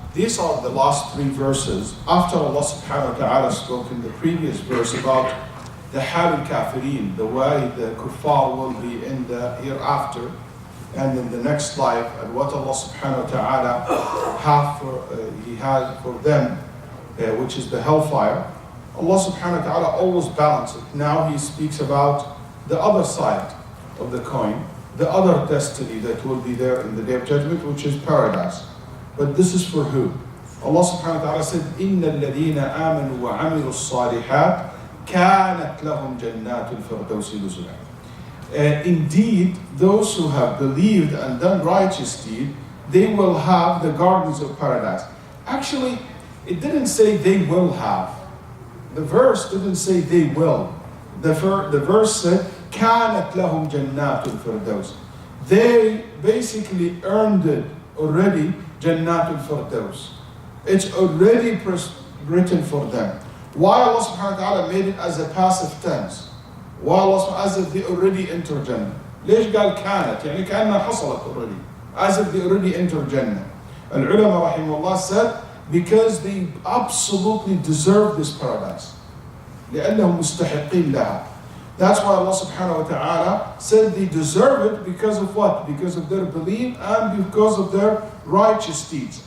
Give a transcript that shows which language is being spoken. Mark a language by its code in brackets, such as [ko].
[en] These are the last three verses after Allah subhanahu wa ta'ala spoke in the previous verse about the hal al-kafirin, the way the kuffar will be in the hereafter and in the next life, and what Allah subhanahu wa ta'ala He has for them, which is the hellfire. Allah subhanahu wa ta'ala always balances it. Now He speaks about the other side of the coin, the other destiny that will be there in the Day of Judgment, which is paradise. But this is for who? [ar] Allah subhanahu wa ta'ala said, إِنَّ الَّذِينَ آمَنُوا وَعَمِلُوا الصَّالِحَاتِ كَانَتْ لَهُمْ جَنَّاتُ الْفِرْدَوْسِ نُزُلًا. [en] Indeed, those who have believed and done righteous deed, they will have the gardens of paradise. Actually, it didn't say they will have. The verse didn't say they will. The verse said, [ar] كَانَتْ لَهُمْ جَنَّاتُ الْفِرْدَوْسِ. [en] They basically earned it already, Jannat al-Firdaus. It's already written for them. Why Allah subhanahu wa ta'ala made it as a passive tense? Why Allah as if they already entered Jannah? [ar] ليش قال كانت؟ يعني كأنها حصلت [en] already. As if they already entered Jannah. Al-ulama rahimahullah said, because they absolutely deserve this paradise. [ar] لأنهم مستحقين لها. [en] That's why Allah subhanahu wa ta'ala said they deserve it because of what? Because of their belief and because of their righteous deeds.